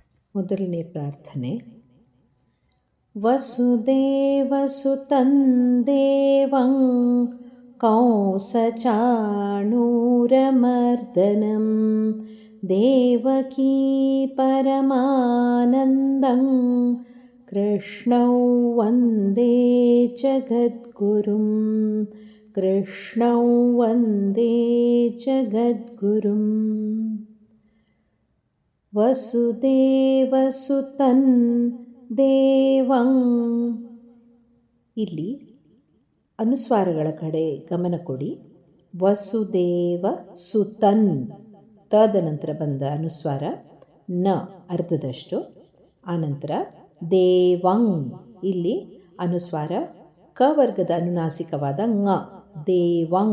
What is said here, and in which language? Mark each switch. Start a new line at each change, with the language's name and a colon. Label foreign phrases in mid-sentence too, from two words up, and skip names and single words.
Kannada: ಮೊದಲನೇ ಪ್ರಾರ್ಥನೆ.
Sanskrit: ವಸುದೇವಸುತಂ ದೇವಂ ಕಂಸಚಾಣೂರಮರ್ದನಂ ದೇವಕೀ ಪರಮಾನಂದಂ ಕೃಷ್ಣೌ ವಂದೇ ಜಗದ್ಗುರುಂ ಕೃಷ್ಣೌ ವಂದೇ ಜಗದ್ಗುರುಂ. ವಸುದೇವಸುತಂ ದೇವಂ.
Kannada: ಇಲ್ಲಿ ಅನುಸ್ವಾರಗಳ ಕಡೆ ಗಮನ ಕೊಡಿ.
Sanskrit: ವಸುದೇವ ಸುತನ್,
Kannada: ತದ ನಂತರ ಬಂದ ಅನುಸ್ವಾರ ನ ಅರ್ಧದಷ್ಟು. ಆನಂತರ ದೇವಂ, ಇಲ್ಲಿ ಅನುಸ್ವಾರ ಕ ವರ್ಗದ ಅನುನಾಸಿಕವಾದ ಂಗ, ದೇವಂ.